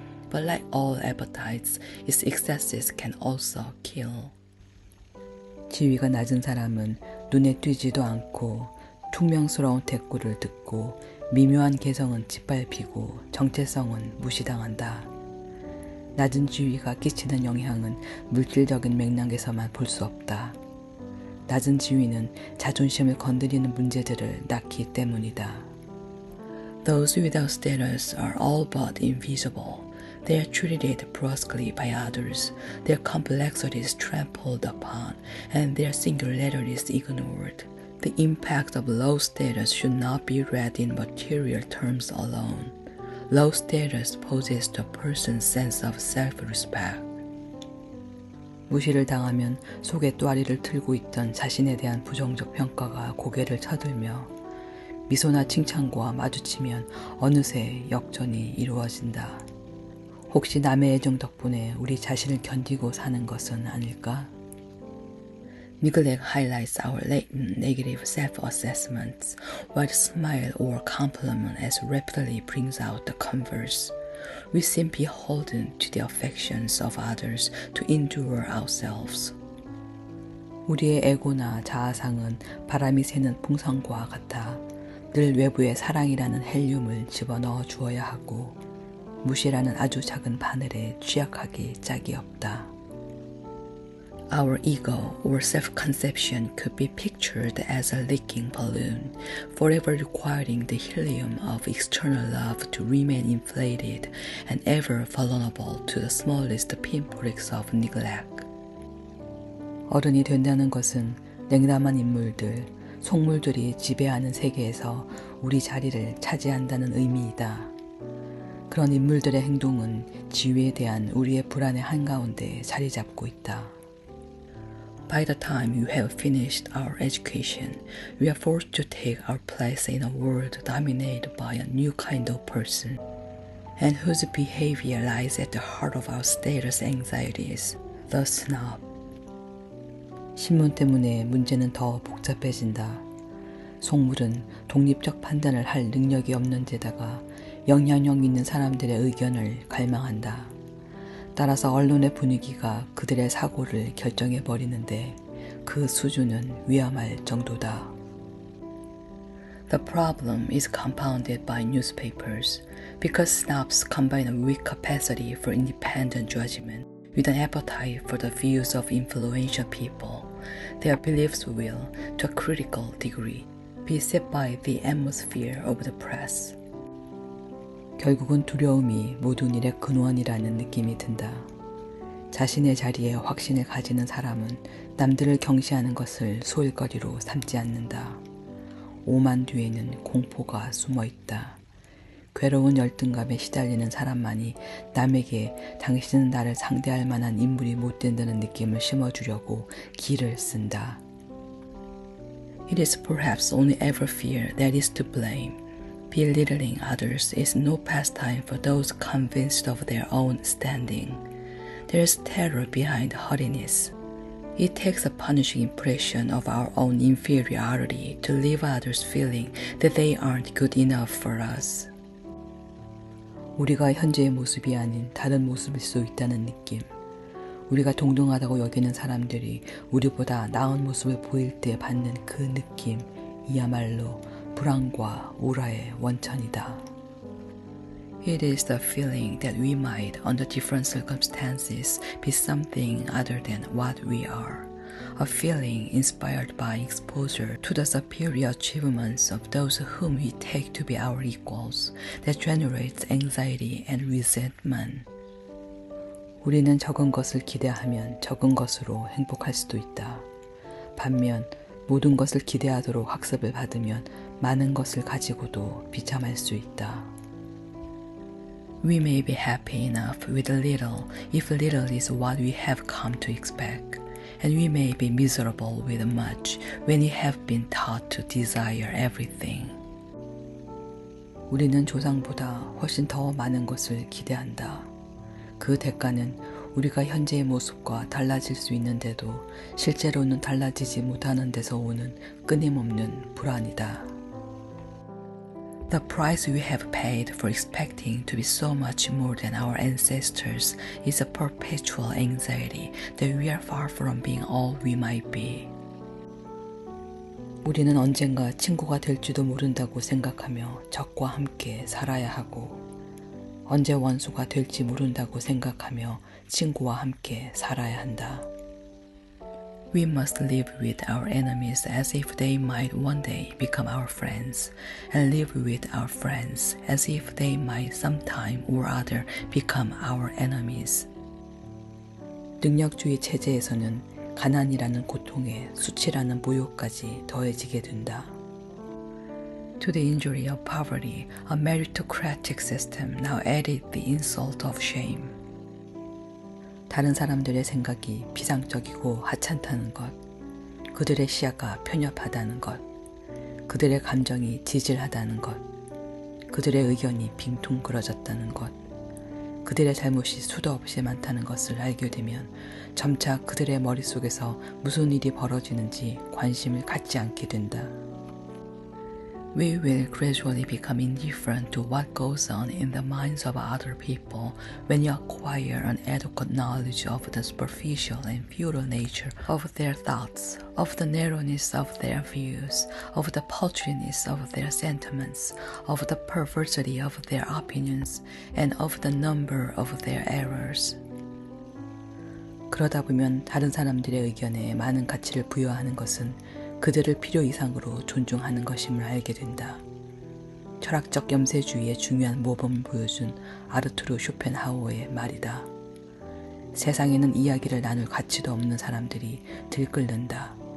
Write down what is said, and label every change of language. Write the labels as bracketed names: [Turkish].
[English] But like all appetites, its excesses can also kill. [Korean] 지위가 낮은 사람은 눈에 띄지도 않고 퉁명스러운 대꾸를 듣고 미묘한 개성은 짓밟히고 정체성은 무시당한다. 낮은 지위가 끼치는 영향은 물질적인 맥락에서만 볼 수 없다. 낮은 지위는 자존심을 건드리는 문제들을 낳기 때문이다. [English] Those without status are all but invisible. They are treated brusquely by others, their complexities trampled upon, and their singularities ignored. The impact of low status should not be read in material terms alone. Low status poses to a person's sense of self-respect. [Korean] 무시를 당하면 속에 또아리를 틀고 있던 자신에 대한 부정적 평가가 고개를 쳐들며 미소나 칭찬과 마주치면 어느새 역전이 이루어진다. 혹시 남의 애정 덕분에 우리 자신을 견디고 사는 것은 아닐까? [English] Neglect highlights our latent negative self-assessments, while the smile or compliment as rapidly brings out the converse. We seem beholden to the affections of others to endure ourselves. [Korean] 우리의 에고나 자아상은 바람이 새는 풍선과 같아 늘 외부에 사랑이라는 헬륨을 집어넣어 주어야 하고 무시라는 아주 작은 바늘에 취약하기 짝이 없다. [English] Our ego or self-conception could be pictured as a leaking balloon, forever requiring the helium of external love to remain inflated and ever vulnerable to the smallest pinpricks of neglect. [Korean] 어른이 된다는 것은 냉담한 인물들, 속물들이 지배하는 세계에서 우리 자리를 차지한다는 의미이다. 그런 인물들의 행동은 지위에 대한 우리의 불안의 한가운데 자리 잡고 있다. [English] By the time we have finished our education, we are forced to take our place in a world dominated by a new kind of person, and whose behavior lies at the heart of our status anxieties, the snob. [Korean] 신문 때문에 문제는 더 복잡해진다. 속물은 독립적 판단을 할 능력이 없는 데다가 영향력 있는 사람들의 의견을 갈망한다. 따라서 언론의 분위기가 그들의 사고를 결정해버리는데 그 수준은 위험할 정도다. [English] The problem is compounded by newspapers because snobs combine a weak capacity for independent judgment with an appetite for the views of influential people. Their beliefs will, to a critical degree, be set by the atmosphere of the press. [Korean] 결국은 두려움이 모든 일의 근원이라는 느낌이 든다. 자신의 자리에 확신을 가지는 사람은 남들을 경시하는 것을 소일거리로 삼지 않는다. 오만 뒤에는 공포가 숨어 있다. 괴로운 열등감에 시달리는 사람만이 남에게 당신은 나를 상대할 만한 인물이 못 된다는 느낌을 심어주려고 기를 쓴다. [English] It is perhaps only ever fear that is to blame. Belittling others is no pastime for those convinced of their own standing. There is terror behind haughtiness. It takes a punishing impression of our own inferiority to leave others feeling that they aren't good enough for us. [Korean] 우리가 현재의 모습이 아닌 다른 모습일 수 있다는 느낌. 우리가 동등하다고 여기는 사람들이 우리보다 나은 모습을 보일 때 받는 그 느낌, 이야말로 불안과 우라의 원천이다. [English] It is the feeling that we might, under different circumstances, be something other than what we are. A feeling inspired by exposure to the superior achievements of those whom we take to be our equals, that generates anxiety and resentment. [Korean] 우리는 적은 것을 기대하면 적은 것으로 행복할 수도 있다. 반면 모든 것을 기대하도록 학습을 받으면 많은 것을 가지고도 비참할 수 있다. [English] We may be happy enough with a little if little is what we have come to expect, and we may be miserable with much when we have been taught to desire everything. [Korean] 우리는 조상보다 훨씬 더 많은 것을 기대한다. 그 대가는 우리가 현재의 모습과 달라질 수 있는데도 실제로는 달라지지 못하는 데서 오는 끊임없는 불안이다. [English] The price we have paid for expecting to be so much more than our ancestors is a perpetual anxiety that we are far from being all we might be. [Korean] 우리는 언젠가 친구가 될지도 모른다고 생각하며 적과 함께 살아야 하고 언제 원수가 될지 모른다고 생각하며 친구와 함께 살아야 한다. [English] We must live with our enemies as if they might one day become our friends, and live with our friends as if they might sometime or other become our enemies. [Korean] 능력주의 체제에서는 가난이라는 고통에 수치라는 모욕까지 더해지게 된다. [English] To the injury of poverty, a meritocratic system now added the insult of shame. [Korean] 다른 사람들의 생각이 비상적이고 하찮다는 것, 그들의 시야가 편협하다는 것, 그들의 감정이 지질하다는 것, 그들의 의견이 빙퉁그러졌다는 것, 그들의 잘못이 수도 없이 많다는 것을 알게 되면 점차 그들의 머릿속에서 무슨 일이 벌어지는지 관심을 갖지 않게 된다. [English] We will gradually become indifferent to what goes on in the minds of other people when you acquire an adequate knowledge of the superficial and futile nature of their thoughts, of the narrowness of their views, of the paltriness of their sentiments, of the perversity of their opinions, and of the number of their errors. [Korean] 그러다 보면 다른 사람들의 의견에 많은 가치를 부여하는 것은 그들을 필요 이상으로 존중하는 것임을 알게 된다. 철학적 염세주의의 중요한 모범을 보여준 아르투르 쇼펜하우어의 말이다. 세상에는 이야기를 나눌 가치도 없는 사람들이 들끓는다.